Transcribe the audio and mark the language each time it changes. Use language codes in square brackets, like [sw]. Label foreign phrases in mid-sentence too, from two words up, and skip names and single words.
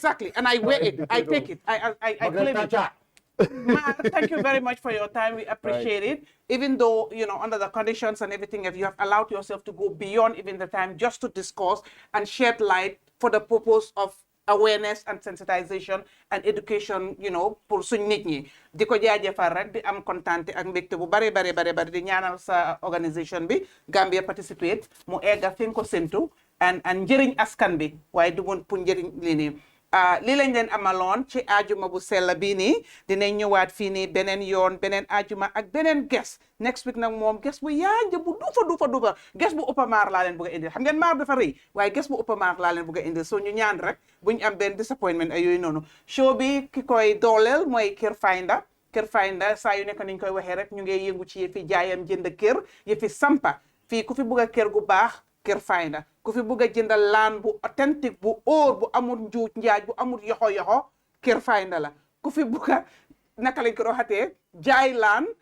[en] exactly. And I wear it. I take it. I claim it. Marr, thank you very much for your time. We appreciate it. Even though, under the conditions and everything, if you have allowed yourself to go beyond even the time just to discuss and shed light for the purpose of awareness and sensitization and education, [wo] pour suñ nit ñi di ko jaajëfal rek di am kontante ak mbégte bu bari di ñaanal sa organisation bi Gambia Participate mu egga fi nga ko séntu and njëriñ askan bi waaye du mun pour njëriñ lii nii lii lañ leen amaloon ci ajuma bu sell bii nii dinañ ñëwaat fii nii beneen yoon beneen ajuma ak beneen guest [en] next week [wo] nag moom guest bu yaanja bu duufa guest bu ëppa Marr laa leen bëgg a indil xam ngeen Marr dafa rëy waaye guest bu ëppa Marr laa leen bëgg a indil soo ñu ñaan rek buñ am benn disappointment ay yooyu noonu show bi ki koy dooleel mooy Kër Finder saa yu nekk niñ koy waxee rek ñu ngi yëngu ci yëfi jaayam jënd kër yëfi sampa fii ku fi bëgg a kër gu baax Kër Finder ku fi bëgg a jëndal laan bu authentique bu óor bu amul njuuj njaaj bu amul yoxo Kër Finder la ku fi bëgg a naka lañ ko waxatee jaay laan